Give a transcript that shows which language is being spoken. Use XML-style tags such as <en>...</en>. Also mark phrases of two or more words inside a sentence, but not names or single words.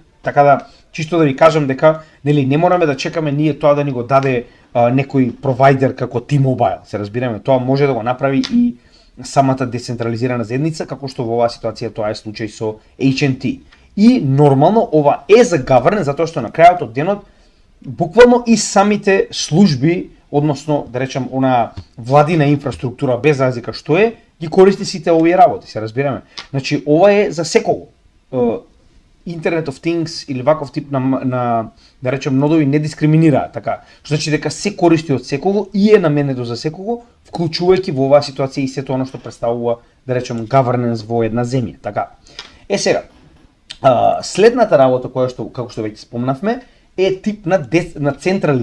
<mk>Така да, чисто да ви кажам дека нели не мораме да чекаме ние тоа да ни го даде некој провайдер како T-Mobile, се разбираме, тоа може да го направи и самата децентрализирана заедница, како што во оваа ситуација тоа е случај со HNT. И нормално ова е за governance, затоа што на крајот од денот буквално и самите служби, односно да речам она владина инфраструктура без разлика што е, ги користи сите овие работи, се разбираме. Значи ова е за секого.</mk> <en>Internet of Things</en> <mk>или ваков тип на да речем нодови не дискриминираат, така. Што значи дека се користи од секого и е наменето за секого, вклучувајќи во оваа ситуација и сето оно што представува да речем governance во една земја, така. Сега, следната работа која што како што веќе спомнавме е тип на централизиран блокчейн.</mk>